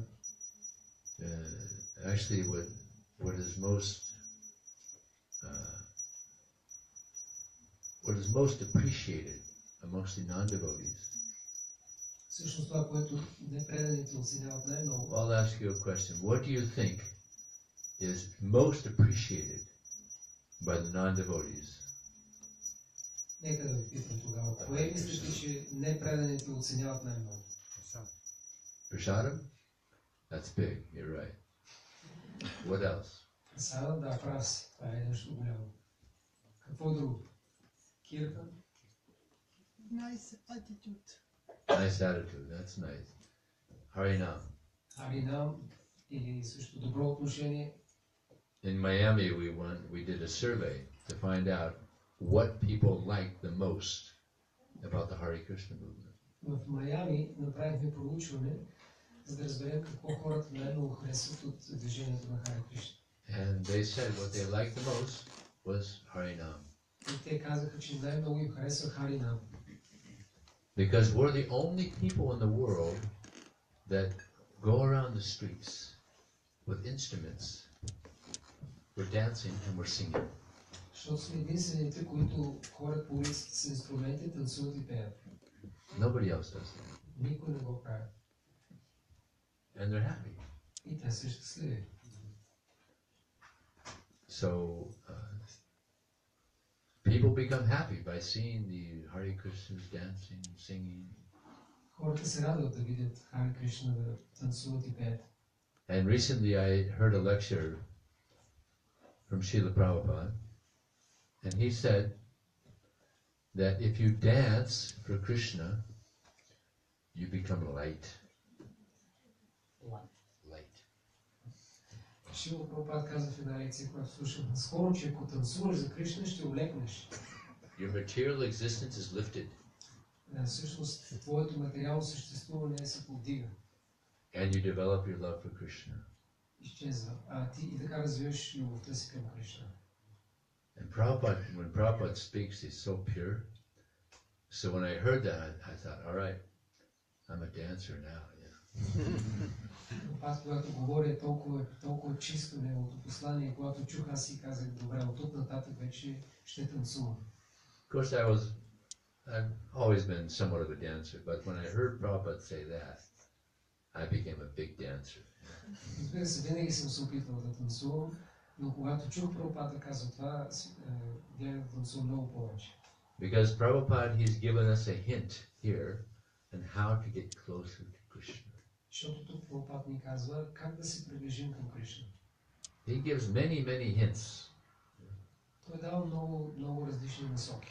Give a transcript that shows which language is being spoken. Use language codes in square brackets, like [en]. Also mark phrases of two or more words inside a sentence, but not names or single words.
[en] Actually, what is most appreciated amongst the non-devotees. [bg] Всъщност това, което непреданите оценяват най-много. [en] I'll ask you a question. What do you think is most appreciated by the non-devotees? [bg] Нека да ви питам тогава. Кое мислите, че непреданите оценяват най-много? [en] Prasadam? That's big. You're right. What else? [bg] Прасадам, да, прав си. Това е нещо голямо. Какво друго? Киртан? [en] Nice attitude. Nice attitude. That's nice. Harinam. [bg] Харинам или също добро отношение. [en] In Miami, we did a survey to find out what people liked the most about the Hare Krishna movement. [bg] В Майами направихме проучване, за да разберем какво хората най-много харесват от движението на Харе Кришна. [en] And they said what they liked the most was Harinam. [bg] И те казаха, че най-много им харесва Харинам. [en] Because we're the only people in the world that go around the streets with instruments. We're dancing and we're singing. [bg] Защото сме единствените, които ходят по улиците с инструменти, танцуват и пеят. [en] Nobody else does that. [bg] Никой не го прави. [en] And they're happy. [bg] И те са щастливи. [en] So people become happy by seeing the Hare Krishnas dancing, singing. [bg] Хората се радват да видят Харе Кришна да танцуват и пеят. [en] And recently I heard a lecture from Srila Prabhupada, and he said that if you dance for Krishna, you become light. Light. [bg] Шрила Прабхупад каза в една лекция, която слушам наскоро, че ако танцуваш за Кришна, ще олекнеш. [en] Your material existence is lifted. [bg] Всъщност, твоето материално съществуване се повдига. [en] And you develop your love for Krishna. [bg] Изчезва. А ти и така развиваш любовта си към Кришна. [en] And Prabhupada, when Prabhupada speaks, he's so pure. So when I heard that, I thought, all right, I'm a dancer now. [bg] Аз, когато говоря, е толкова чисто неговото послание, когато чух, аз си казах, добре, от тук нататък вече ще танцувам. [en] Of course, I've always been somewhat of a dancer, but when I heard Prabhupada say that, I became a big dancer. [bg] Разбира се, винаги съм се опитвал да танцувам, но когато чух Прабхупад да казва това, бях да танцувам много повече. [en] Because Prabhupada, he's given us a hint here on how to get closer to Krishna. [bg] Защото тук Прабхупад ни казва как да се приближим към Кришна. [en] He gives many, many hints. [bg] Той дава много различни насоки.